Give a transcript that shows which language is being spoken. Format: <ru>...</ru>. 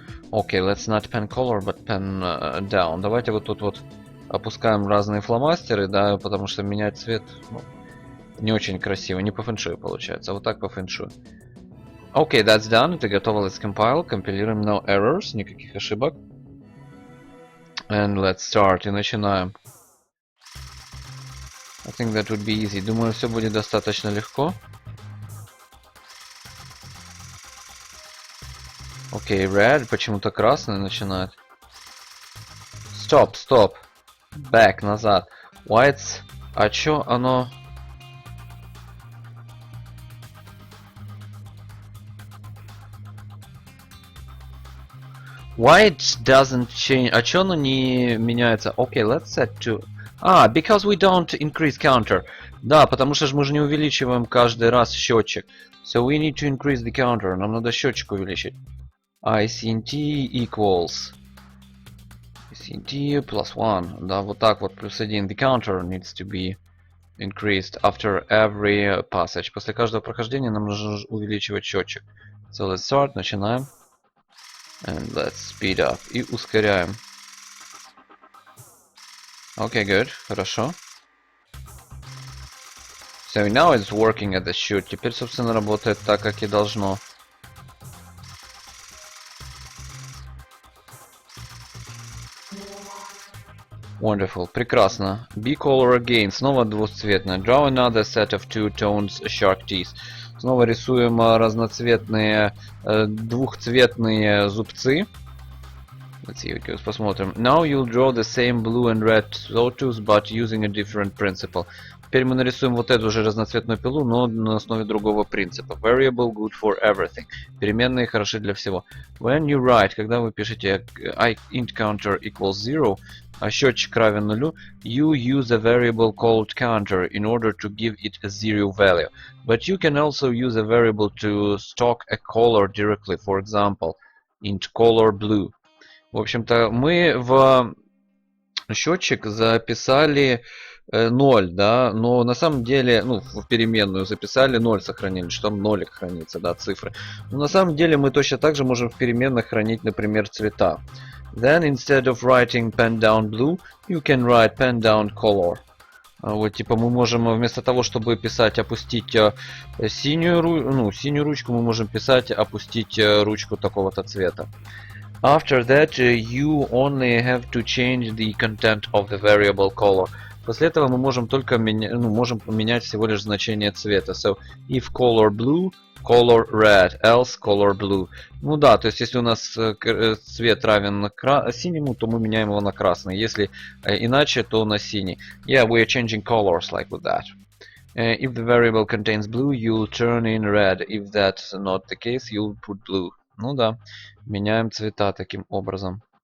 <en>Okay, let's not pen color, but pen down.</en> <ru>Давайте вот тут вот опускаем разные фломастеры, да, потому что менять цвет не очень красиво, не по фэншую получается, а вот так по фэншую.</ru> <en>Okay, that's done.</en> <ru>Это готово.</ru> <en>Let's compile.</en> <ru>Компилируем.</ru> <en>No errors,</en> <ru>никаких ошибок.</ru> <en>And let's start.</en> <ru>И начинаем.</ru> <en>I think that would be easy.</en> <ru>Думаю, все будет достаточно легко. Окей, red. Почему-то красный начинает.</ru> <en>Stop. Back,</en> <ru>назад.</ru> <en>White.</en> <ru>А чё оно...</ru> <en>White doesn't change.</en> <ru>А чё оно не меняется?</ru> <en>Okay, let's set to... because we don't increase counter.</en> <ru>Да, потому что мы же не увеличиваем каждый раз счетчик.</ru> <en>So we need to increase the counter.</en> <ru>Нам надо счетчик увеличить.</ru> <en>ICNT equals ICNT plus 1.</en> <ru>Да, вот так вот, плюс 1.</ru> <en>The counter needs to be increased after every passage.</en> <ru>После каждого прохождения нам нужно увеличивать счетчик.</ru> <en>So let's start.</en> <ru>Начинаем.</ru> <en>And let's speed up.</en> <ru>И ускоряем.</ru> <en>Okay, good.</en> <ru>Хорошо.</ru> <en>So now it's working at the shoot.</en> <ru>Теперь, собственно, работает так, как и должно.</ru> <en>Wonderful.</en> <ru>Прекрасно.</ru> <en>B-color again.</en> <ru>Снова двухцветная.</ru> <en>Draw another set of two tones shark teeth.</en> <ru>Снова рисуем разноцветные, двухцветные зубцы.</ru> <en>Let's see,</en> <ru>посмотрим.</ru> <en>Now you'll draw the same blue and red sawtooth, but using a different principle.</en> <ru>Теперь мы нарисуем вот эту же разноцветную пилу, но на основе другого принципа.</ru> <en>Variable good for everything.</en> <ru>Переменные хороши для всего.</ru> <en>When you write,</en> <ru>когда вы пишете</ru> <en>int counter equals 0,</en> <ru>а счетчик равен нулю,</ru> <en>you use a variable called counter in order to give it a zero value. But you can also use a variable to stock a color directly, for example, int color blue.</en> <ru>В общем-то, мы в счетчик записали 0, да, но на самом деле, ну, в переменную записали 0, сохранили, что там нолик хранится, да, цифры. Но на самом деле мы точно так же можем в переменных хранить, например, цвета.</ru> <en>Then instead of writing pen down blue, you can write pen down color.</en> <ru>Вот, типа, мы можем вместо того, чтобы писать, опустить синюю ручку, мы можем писать, опустить ручку такого-то цвета.</ru> <en>After that, you only have to change the content of the variable color.</en> <ru>После этого мы можем только можем поменять всего лишь значение цвета.</ru> <en>So, if color blue, color red, else color blue.</en> <ru>Ну да, то есть если у нас цвет равен синему, то мы меняем его на красный. Если иначе, то на синий.</ru> <en>Yeah, we are changing colors like with that. If the variable contains blue, you'll turn in red. If that's not the case, you'll put blue.</en> <ru>Ну да, меняем цвета таким образом.</ru>